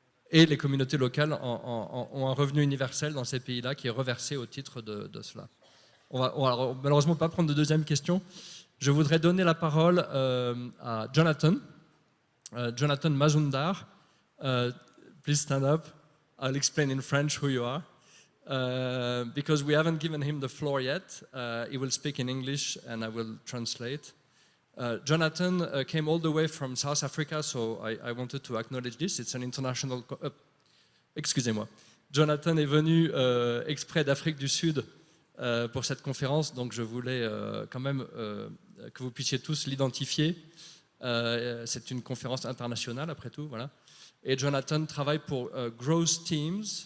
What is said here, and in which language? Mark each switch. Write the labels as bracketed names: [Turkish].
[French] Et les communautés locales ont un revenu universel dans ces pays-là qui est reversé au titre de cela. On va malheureusement pas prendre de deuxième question. Je voudrais donner la parole à Jonathan. [English] Jonathan Mazumdar. Please stand up. I'll explain in French who you are. Because we haven't given him the floor yet. He will speak in English and I will translate. Jonathan came all the way from South Africa, so I wanted to acknowledge this. It's an international... [French] excusez-moi. Jonathan est venu exprès d'Afrique du Sud pour cette conférence, donc je voulais quand même que vous puissiez tous l'identifier. C'est une conférence internationale, après tout, voilà. Et Jonathan travaille pour Growth Teams.